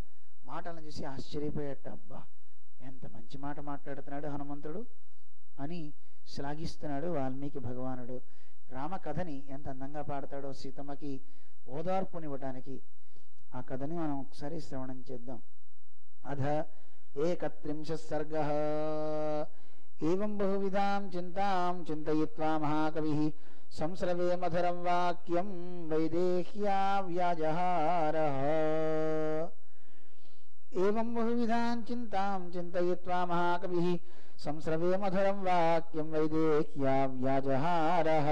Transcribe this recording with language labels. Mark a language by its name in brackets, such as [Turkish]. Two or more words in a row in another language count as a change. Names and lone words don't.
[Telugu] మాటలను చూసి ఆశ్చర్యపోయేట, అబ్బా ఎంత మంచి మాట మాట్లాడుతున్నాడు హనుమంతుడు అని శ్లాఘిస్తున్నాడు వాల్మీకి భగవానుడు. రామ కథని ఎంత అందంగా పాడతాడో సీతమ్మకి ఓదార్పునివ్వటానికి. ఆ కథని మనం ఒకసారి శ్రవణం చేద్దాం. [Sanskrit] అధ 31 सर्गः एवं बहुविधां चिन्तां चिन्तयित्वा महाकविः संस्रवे मधुरं वाक्यं वैदेह्या व्याजहारः। एवं बहुविधां चिन्तां चिन्तयित्वा महाकविः संस्रवे मधुरं वाक्यं वैदेह्या व्याजहारः।